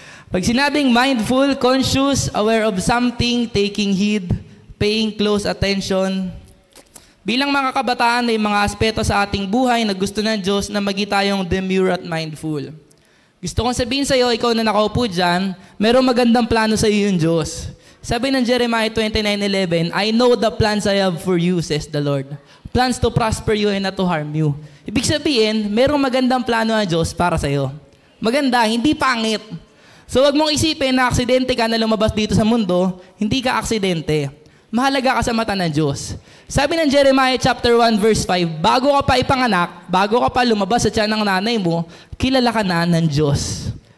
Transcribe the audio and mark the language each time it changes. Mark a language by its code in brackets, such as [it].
[tl] Pag sinabing [en] mindful, conscious, aware of something, taking heed, paying close attention. [tl] Bilang mga kabataan, may mga aspeto sa ating buhay na gusto ng Diyos na maging tayong demure at mindful. Gusto kong sabihin sa iyo, ikaw na nakaupo dyan, merong magandang plano sa iyo yung Diyos. Sabi ng [en] Jeremiah 29:11, I know the plans I have for you, says the Lord. Plans to prosper you and not to harm you. [tl] Ibig sabihin, merong magandang plano ang Diyos para sa iyo. Maganda, hindi pangit. So wag mong isipin na aksidente ka na lumabas dito sa mundo, hindi ka aksidente. Mahalaga ka sa mata ng Diyos. Sabi ng Jeremiah chapter 1 verse 5, bago ka pa ipanganak, bago ka pa lumabas sa tiyan ng nanay mo, kilala ka na ng Diyos.